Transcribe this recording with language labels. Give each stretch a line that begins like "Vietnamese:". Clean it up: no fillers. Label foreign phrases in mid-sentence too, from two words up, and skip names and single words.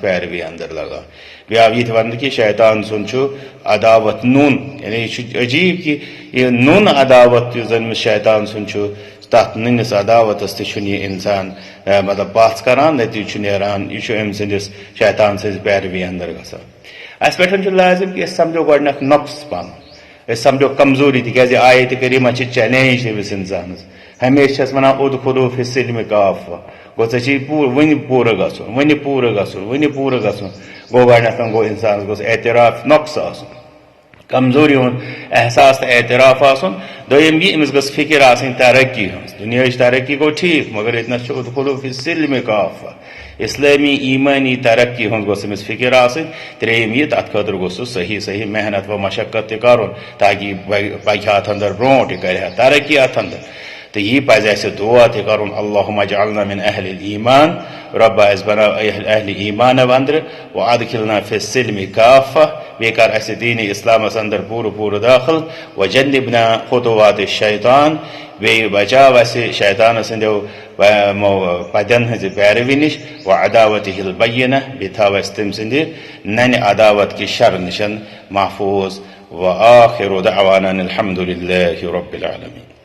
Kashmiri: پیروی اندر لگان بیٚیہِ آو یہِ تہِ وننہٕ کہِ شیطان سُنٛد چھُ عداوت نوٚن یعنی یہِ چھُ عجیٖب کہِ یہِ نوٚن عداوت یُس زن شیطان سُنٛد چھُ تتھ نٔنِس عداوتس تہِ چھُنہٕ یہِ انسان مطلب پژھ کران نتیٖجہٕ چھُ نیران یہِ چھُ أمۍ سٕنٛدِس شیطان سٕنٛزِ پیروی اندر گژھان اسہِ پٮ۪ٹھ چھُ لازم کہِ أسۍ سمجھو گۄڈٕنیتھ نۄقص پنُن أسۍ سمجھو کمزوری تِکیٛازِ آیتہِ کریٖمہ چھِ چیلینج أمِس انسانس ہمیشہِ چھس ونان
Arabic: ادخلوا فی السلم کافہ
Kashmiri: گوٚو ژےٚ چھِ وُنہِ پوٗرٕ گژھُن گوٚو گۄڈٕنیتھ گوٚو انسانس گوٚژھ اعتراف نۄقص آسُن کمزوری ہُنٛد احساس تہٕ اعتراف آسُن دوٚیِم یہِ أمِس گٔژھ فِکر آسٕنۍ ترقی ہٕنٛز دُنیاہٕچ ترقی گوٚو ٹھیٖک مگر ییٚتنس چھُ
Arabic: ادخلوا فی السلم کافہ
Kashmiri: اسلٲمی ایٖمٲنی ترقی ہُنٛد گوٚژھ أمِس فِکر آسٕنۍ ترٛیٚیِم یہِ تتھ خٲطرٕ گوٚژھ سُہ صحیح محنت و مشقت تہِ کرُن تاکہِ یہِ پکہِ ہا اتھ اندر برونٛٹھ یہِ کرِ ہا ترقی اتھ اندر تہٕ یی پزِ اسہِ دعا تہِ کرُن
Arabic: اللہُمَّ اجعلنا من اہل الایٖمان
Kashmiri: رۄبا اسہِ بناو اہلِ ایٖمان اندرٕ
Arabic: و ادخلنا فی السلم کافہ
Kashmiri: بیٚیہِ کر اسہِ دیٖنِ اسلامس اندر پوٗرٕ داخل
Arabic: و جنبنا خطوات الشیطان
Kashmiri: بیٚیہِ بچاو اسہِ شیطان سٕنٛدیو پدٮ۪ن ہٕنٛزِ پیروی نِش
Arabic: و عداوتہِ البینہ
Kashmiri: بیٚیہِ تھاو اسہِ تٔمۍ سٕنٛدِ ننہِ عداوت کہِ شر نِشن محفوٗظ
Arabic: وآخر دعوانا الحمد لله رب العالمين.